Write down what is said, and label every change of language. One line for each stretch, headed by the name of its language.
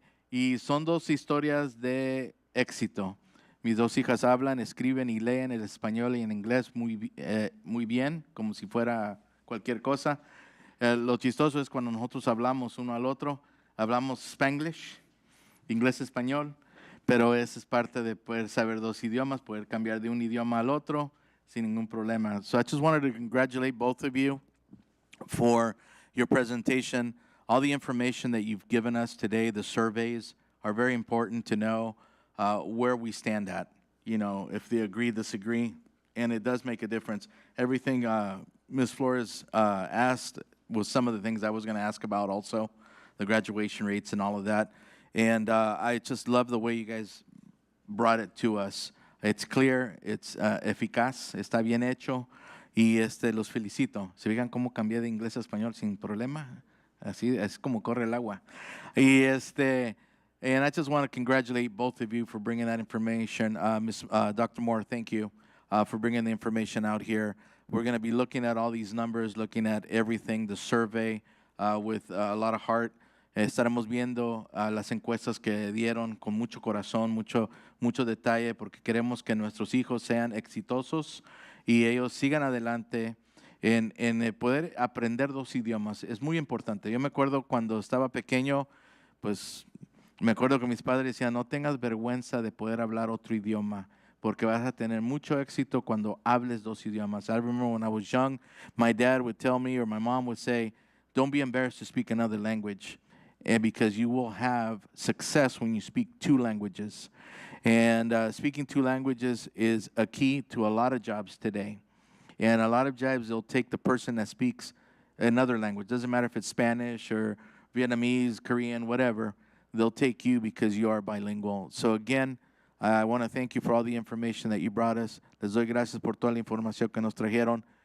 Spanish: Y son dos historias de éxito. Mis dos hijas hablan, escriben y leen el español y en inglés muy bien, como si fuera cualquier cosa. Lo chistoso es cuando nosotros hablamos uno al otro, hablamos Spanglish, inglés-español, pero eso es parte de poder saber dos idiomas, poder cambiar de un idioma al otro sin ningún problema.
English: So I just wanted to congratulate both of you for your presentation. All the information that you've given us today, the surveys, are very important to know where we stand at. You know, if they agree, disagree, and it does make a difference. Everything Ms. Flores asked was some of the things I was going to ask about also, the graduation rates and all of that. And I just love the way you guys brought it to us. It's clear, it's
Spanish: eficaz, está bien hecho, y los felicito. Se fijan cómo cambié de inglés a español sin problema. Así es como corre el agua.
English: Y and I just want to congratulate both of you for bringing that information. Dr. Moore, thank you for bringing the information out here. We're going to be looking at all these numbers, looking at everything, the survey with a lot of heart.
Spanish: Estaremos viendo las encuestas que dieron con mucho corazón, mucho detalle, porque queremos que nuestros hijos sean exitosos y ellos sigan adelante en poder aprender dos idiomas. Es muy importante. Yo me acuerdo cuando estaba pequeño, pues me acuerdo que mis padres decían, no tengas vergüenza de poder hablar otro idioma, porque vas a tener mucho éxito cuando hables dos idiomas.
English: I remember when I was young, my dad would tell me, or my mom would say, don't be embarrassed to speak another language, because you will have success when you speak two languages. And speaking two languages is a key to a lot of jobs today. And a lot of jobs, they'll take the person that speaks another language. Doesn't matter if it's Spanish or Vietnamese, Korean, whatever. They'll take you because you are bilingual. So again, I want to thank you for all the information that you brought us.
Spanish: Les doy gracias por toda la información que nos trajeron.